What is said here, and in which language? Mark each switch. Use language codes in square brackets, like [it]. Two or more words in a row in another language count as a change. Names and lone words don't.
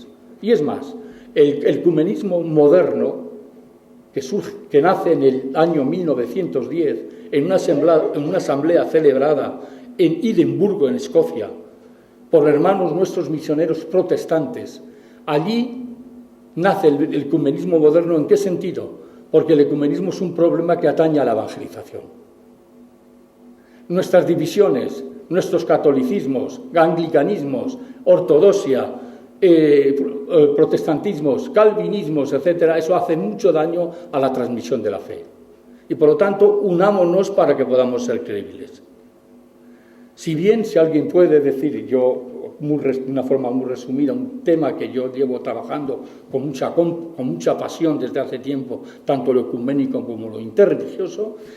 [es] Y es más, el ecumenismo moderno, que nace en el año 1910 en una asamblea celebrada en Edimburgo, en Escocia, por hermanos nuestros misioneros protestantes. Allí nace el ecumenismo moderno. ¿En qué sentido? Porque el ecumenismo es un problema que atañe a la evangelización. Nuestras divisiones, nuestros catolicismos, anglicanismos, ortodoxia, protestantismos, calvinismos, etcétera, eso hace mucho daño a la transmisión de la fe. Y por lo tanto, unámonos para que podamos ser creíbles. Si bien, si alguien puede decir, de una forma muy resumida, un tema que yo llevo trabajando con mucha pasión desde hace tiempo, tanto lo ecuménico como lo interreligioso,